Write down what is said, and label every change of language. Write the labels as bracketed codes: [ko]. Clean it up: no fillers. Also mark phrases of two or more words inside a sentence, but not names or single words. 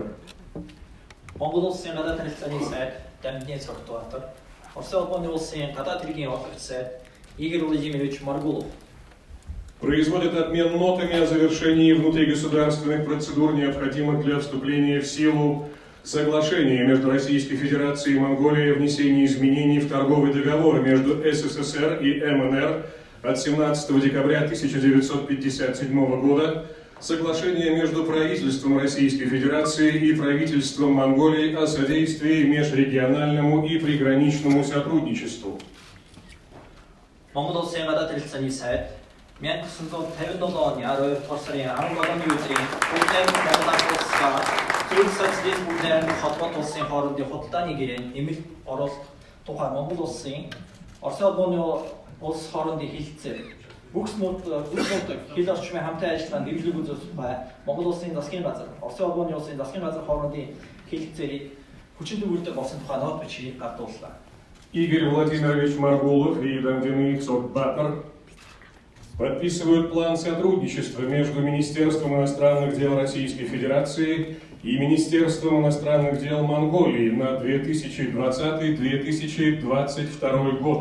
[mn] Монгол улсын гадаад харилцааны сайд Дамдины Цогбатар, Орос улсын гадаад хэргийн олонч сайд Игорь Владимирович Маргулов [ru] Производят обмен нотами о завершении внутригосударственных процедур, необходимых для вступления в силу соглашение между Российской Федерацией и Монголией о внесении изменений в торговый договор между СССР и МНР от 17 декабря 1957 года, соглашение между правительством Российской Федерации и правительством Монголии о содействии межрегиональному и приграничному сотрудничеству. [mn] Монгол улсын гадаад харилцааны сайд 1957 оны 12-р сарын 17-ны өдрийн Улаан Зөвлөлт социализм холбоот улсын хоорондын худалдааны гэрээнд нэмэлт оруулалт тухай Монгол улсын Орос улс хоорондын хэлэлцээр бүхс нутаг хил орчмын хамтын ажиллагаанд дэмжлэг үзүүлэх тухай Монгол улсын засгийн газар, Орос улсын засгийн газар хоорондын хэлэлцээрийг хүчин төвлөрдөг болсон тухай нот бичгийг гардууллаа. [ru] Игорь Владимирович Маргулов и Дамдины Цогбатар подписывают план сотрудничества между Министерством иностранных дел Российской Федерации и Министерством иностранных дел Монголии на 2020-2022 годы.